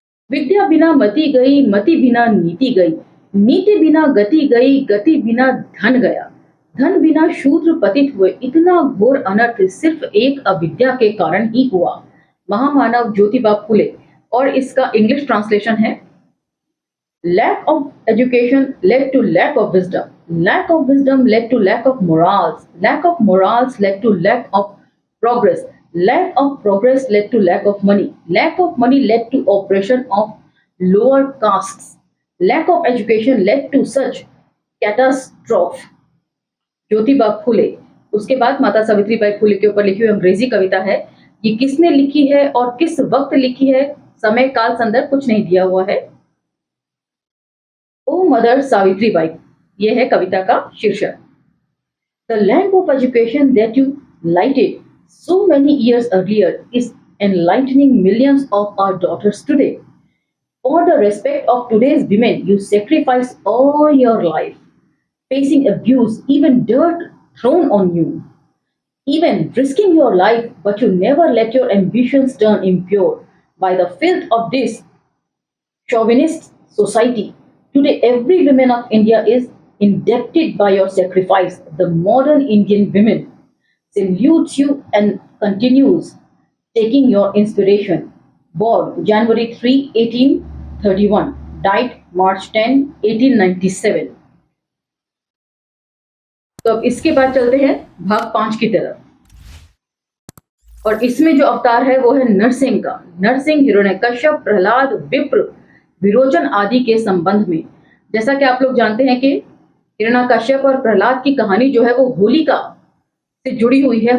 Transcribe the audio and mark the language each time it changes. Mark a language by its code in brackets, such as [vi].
[hi] विद्या बिना मति गई, मति बिना नीति गई, नीति बिना गति गई, गति बिना धन गया, धन बिना शूद्र पतित हुए। इतना घोर अनर्थ सिर्फ एक अविद्या के कारण ही हुआ। महामानव ज्योतिबा फूले। और इसका इंग्लिश ट्रांसलेशन है, [en] lack of education led to lack of wisdom, lack of wisdom led to lack of morals, lack of morals led to lack of progress, Lack of progress led to lack of money. Lack of money led to oppression of lower castes. Lack of education led to such catastrophe. [hi] Jyotiba Phule, उसके बाद माता सावित्रीबाई फूले के ऊपर लिखी हुई अंग्रेजी कविता है। ये किसने लिखी है और किस वक्त लिखी है, समय काल संदर्भ कुछ नहीं दिया हुआ है। [en] O mother [hi] सावित्रीबाई, ये है कविता का शीर्षक। [en] The lamp of education that you lighted so many years earlier is enlightening millions of our daughters today. For the respect of today's women, you sacrifice all your life, facing abuse, even dirt thrown on you, even risking your life, but you never let your ambitions turn impure by the filth of this chauvinist society. Today, every woman of India is indebted by your sacrifice. The modern Indian women salutes you and continues taking your inspiration. Born January 3, 1831, died March 10, 1897. [hi] तो अब इसके बाद चलते हैं भाग 5 की तरफ, और इसमें जो अवतार है वो है नरसिंह का। नरसिंह हिरण्यकश्यप, प्रहलाद, विप्र, विरोचन आदि के संबंध में। जैसा कि आप लोग जानते हैं कि हिरण्यकश्यप और प्रहलाद की कहानी जो है वो होलिका से जुड़ी हुई है।